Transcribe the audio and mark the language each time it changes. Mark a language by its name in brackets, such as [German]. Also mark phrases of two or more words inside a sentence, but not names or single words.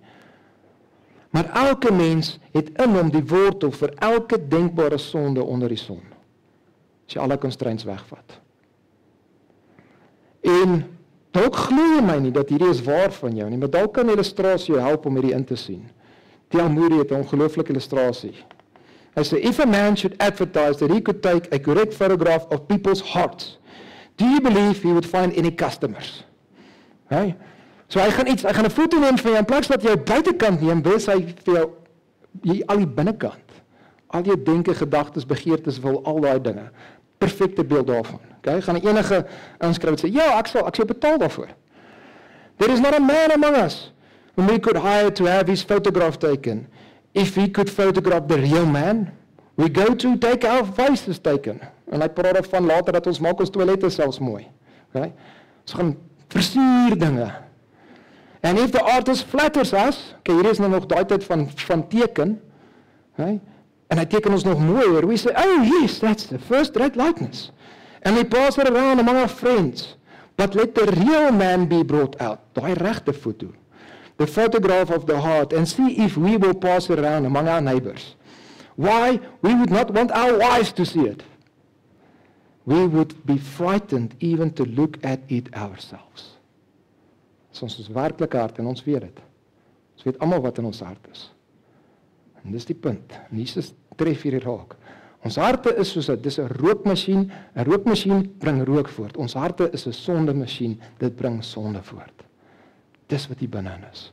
[Afrikaans] Maar elke mens het in hom die wortel vir elke denkbare sonde onder die son. As jy alle constraints wegvat. En dalk glo jy my nie dat hierdie is waar van jou nie, maar dalk kan 'n illustrasie jou help om hierdie in te sien. T.L. Moody het 'n ongelooflike illustrasie. Hy sê, [English] if a man should advertise that he could take a correct photograph of people's hearts, do you believe he would find any customers? Hey? [Afrikaans] So hy gaan 'n foto neem van jou, in plaas dat jy buitekant neem, wil hy vir jou al die binnekant. Al jou denke, gedagtes, begeertes, wil al daai dinge. Perfekte beeld daarvan. Okay? Gaan enige inskryf en sê, ja, ek sal betaal daarvoor. [English] There is not a man among us whom we could hire to have his photograph taken. If he could photograph the real man, we go to take our faces taken. [Afrikaans] En hy praat van later dat ons maak ons toilette selfs mooi. Okay? Ons gaan versier dinge. [English] And if the artist flatters us, [Afrikaans] okay, hier is nou nog daai tyd van teken, okay? En hy teken ons nog mooier. [English] We say, oh yes, that's the first-rate likeness. And we pass it around among our friends. But let the real man be brought out. [Afrikaans] Daai regte foto. [English] The photograph of the heart. And see if we will pass it around among our neighbors. Why? We would not want our wives to see it. We would be frightened even to look at it ourselves. [Afrikaans] Dis ons werklike hart en ons weet dit. Ons weet almal wat in ons hart is. En dis die punt. En Jesus tref hierdie raak. Ons harte is soos dis 'n rookmasjien. 'n Rookmasjien bring rook voort. Ons harte is 'n sondemasjien. Dit bring sonde voort. Dis wat hier binne is.